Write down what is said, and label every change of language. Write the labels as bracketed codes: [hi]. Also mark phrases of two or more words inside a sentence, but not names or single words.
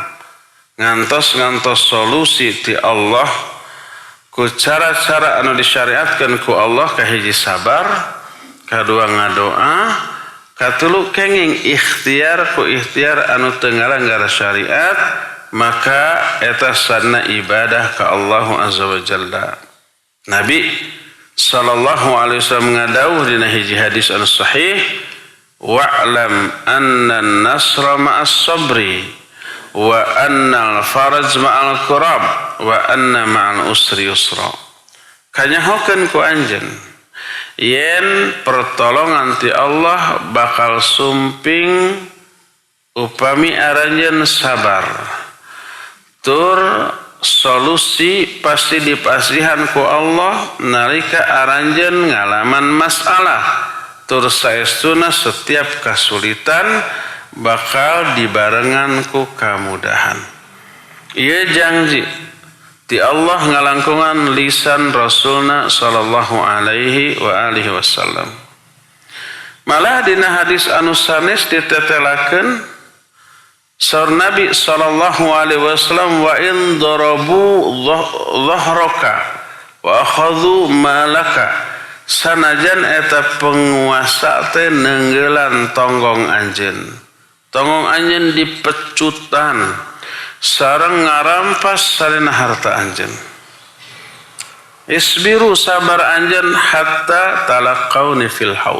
[su] Ngantos solusi ti Allah ku cara-cara anu disyariatkeun ku Allah kahiji sabar, kadua ngadoa, katulu kenging ikhtiar ku ikhtiar anu teu ngalanggar syariat, maka eta sanna ibadah ka Allah [ar] عز وجل. Nabi صلى الله عليه وسلم [su] ngadawuh dina hiji hadis anu sahih, [ar] واعلم أن النصر مع الصبر وأن الفرج مع الكرب وأن مع العسر يسرا. [su] Kanyahokeun ku anjeun yen pertolongan ti Allah bakal sumping upami aranjeun sabar. Tur solusi pasti dipasihan ku Allah nalika aranjeun ngalaman masalah. Tur saestuna [id] setiap kesulitan [su] bakal dibarengan ku kamudahan. Ieu janji ti Allah ngalangkungan lisan Rasulna [ar] صلى الله عليه وعلى آله وسلم. [su] Malah dina hadis anu sanes ditetelakeun saur Nabi [ar] صلى الله عليه وسلم وإن ضربوا ظهرك وأخذوا مالك [su] sanajan eta penguasa teh neunggelan tonggong anjeun. Tonggong anjeun dipecutan sareng ngarampas sarena harta anjeun. [ar] اصبروا [su] sabar anjeun [ar] حتى تلقوني في الحوض.